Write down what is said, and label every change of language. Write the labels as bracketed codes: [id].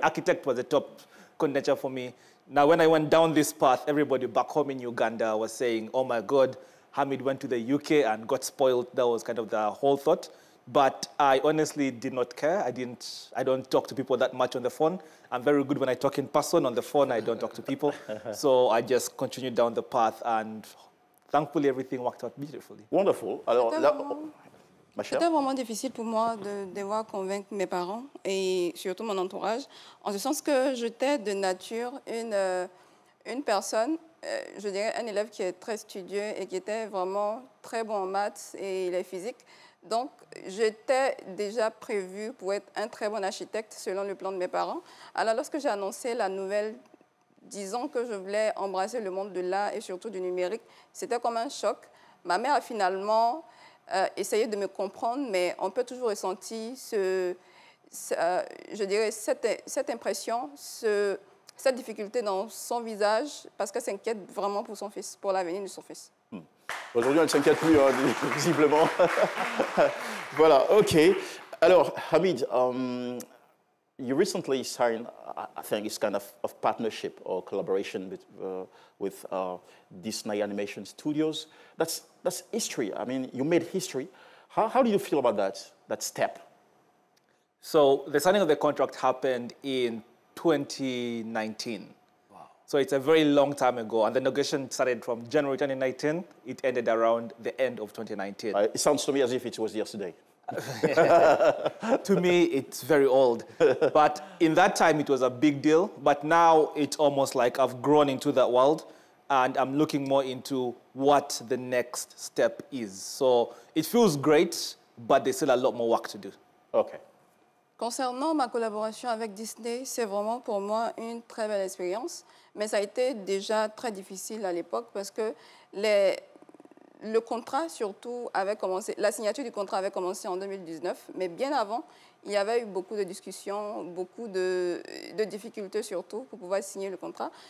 [en] Architect was the top contender for me. Now, when I went down this path, everybody back home in Uganda was saying, oh my God, Hamid went to the UK and got spoiled. That was kind of the whole thought. But I honestly did not care. I don't talk to people that much on the phone. I'm very good when I talk in person. On the phone, I don't talk to people. So I just continued down the path, and thankfully, everything worked out beautifully. Wonderful. Alors, [fr] c'était vraiment difficile pour moi de devoir convaincre mes parents et surtout mon entourage, en ce sens que j'étais de nature une personne, je dirais un élève qui est très studieux et qui était vraiment très bon en maths et les physiques. Donc, j'étais déjà prévue pour être un très bon architecte selon le plan de mes parents. Alors, lorsque j'ai annoncé la nouvelle, disons que je voulais embrasser le monde de l'art et surtout du numérique, c'était comme un choc. Ma mère a finalement essayé de me comprendre, mais on peut toujours ressentir je dirais cette impression, cette difficulté dans son visage, parce qu'elle s'inquiète vraiment pour son fils, pour l'avenir de son fils. Aujourd'hui, elle ne s'inquiète plus, visiblement. Voilà, OK. [en] Alors, Hamid, you recently signed, I think it's kind of partnership or collaboration with Disney Animation Studios. That's history. I mean, you made history. How do you feel about that step? So the signing of the contract happened in 2019. So it's a very long time ago, and the negotiation started from January 2019. It ended around the end of 2019. It sounds to me as if it was yesterday. To me, it's very old. But in that time, it was a big deal. But now, it's almost like I've grown into that world, and I'm looking more into what the next step is. So it feels great, but there's still a lot more work to do. Okay. [fr] Concernant ma collaboration avec Disney, c'est vraiment pour moi une très belle expérience, mais ça a été déjà très difficile à l'époque parce que le contrat surtout avait commencé, la signature du contrat avait commencé en 2019, mais bien avant, il y avait eu beaucoup de discussions, beaucoup de difficultés surtout pour pouvoir signer le contrat.